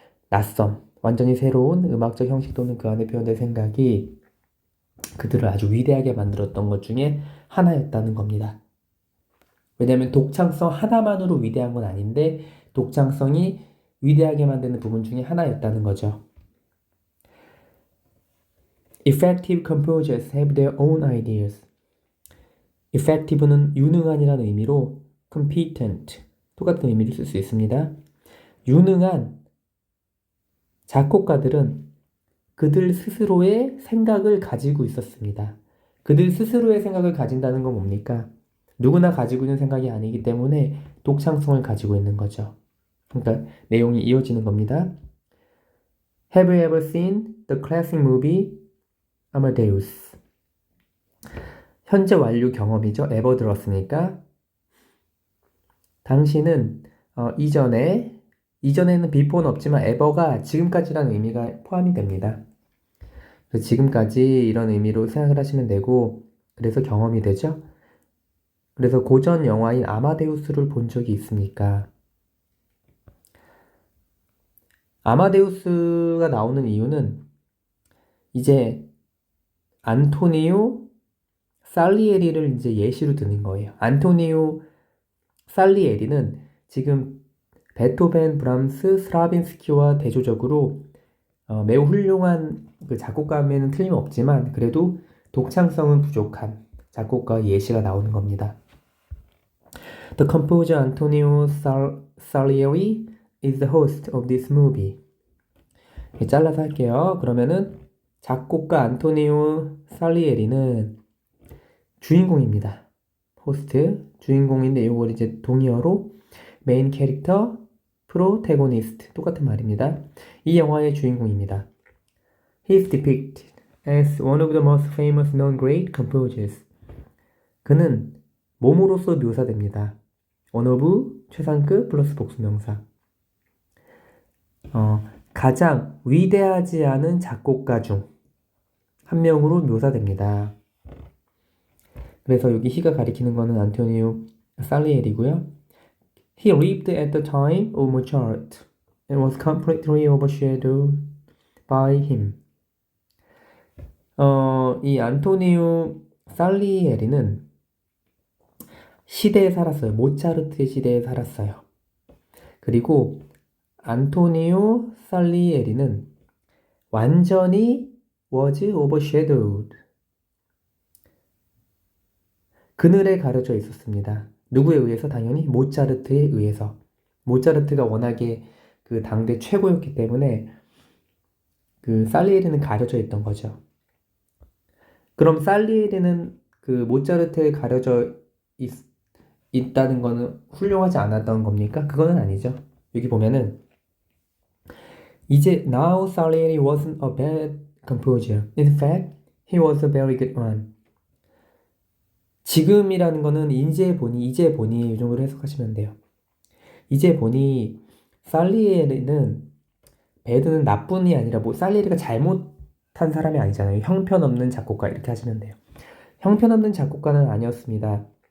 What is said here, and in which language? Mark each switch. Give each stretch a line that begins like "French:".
Korean: 낯섦, 완전히 새로운 음악적 형식 또는 그 안에 표현된 생각이 그들을 아주 위대하게 만들었던 것 중에 하나였다는 겁니다. 왜냐하면 독창성 하나만으로 위대한 건 아닌데 독창성이 위대하게 만드는 부분 중에 하나였다는 거죠.
English: Effective composers have their own ideas.
Korean: effective는 유능한이라는 의미로 competent, 똑같은 의미를 쓸 수 있습니다. 유능한 작곡가들은 그들 스스로의 생각을 가지고 있었습니다. 그들 스스로의 생각을 가진다는 건 뭡니까? 누구나 가지고 있는 생각이 아니기 때문에 독창성을 가지고 있는 거죠. 그러니까 내용이 이어지는 겁니다.
English: Have you ever seen the classic movie Amadeus?
Korean: 현재 완료 경험이죠. ever 들었으니까. 당신은 이전에는 before는 없지만 ever가 지금까지라는 의미가 포함이 됩니다. 그래서 지금까지 이런 의미로 생각을 하시면 되고, 그래서 경험이 되죠. 그래서 고전 영화인 아마데우스를 본 적이 있습니까? 아마데우스가 나오는 이유는 이제 안토니오 살리에리를 이제 예시로 드는 거예요. 안토니오 살리에리는 지금 베토벤, 브람스, 스트라빈스키와 대조적으로 매우 훌륭한 그 작곡가면은 틀림없지만 그래도 독창성은 부족한 작곡가 예시가 나오는 겁니다.
English: The composer Antonio Salieri is the host of this movie.
Korean: 잘라서 할게요. 그러면은 작곡가 안토니오 살리에리는 주인공입니다. 호스트, 주인공인데 이걸 이제 동의어로 메인 캐릭터, 프로테고니스트 똑같은 말입니다. 이 영화의 주인공입니다.
English: He is depicted as one of the most famous known great composers.
Korean: 그는 몸으로서 묘사됩니다. one of 최상급 플러스 복수명사. 가장 위대하지 않은 작곡가 중 한 명으로 묘사됩니다. 그래서 여기 he가 가리키는 거는 안토니오 살리에리고요.
English: He lived at the time of Mozart and was completely overshadowed by him.
Korean: 이 안토니오 살리에리는 시대에 살았어요. 모차르트의 시대에 살았어요. 그리고 안토니오 살리에리는 완전히
English: was overshadowed.
Korean: 그늘에 가려져 있었습니다. 누구에 의해서? 당연히 모차르트에 의해서. 모차르트가 워낙에 그 당대 최고였기 때문에 그 살리에리는 가려져 있던 거죠. 그럼 살리에리는 그 모차르트에 가려져 있다는 거는 훌륭하지 않았던 겁니까? 그거는 아니죠. 여기 보면은 이제
English: now Salieri wasn't a bad composer. In fact, he was a very good one.
Korean: 지금이라는 거는 이제 보니 이 정도로 해석하시면 돼요. 이제 보니 살리에리는 배드는 나쁜이 아니라 뭐 살리에리가 잘못한 사람이 아니잖아요. 형편없는 작곡가 이렇게 하시면 돼요. 형편없는 작곡가는 아니었습니다.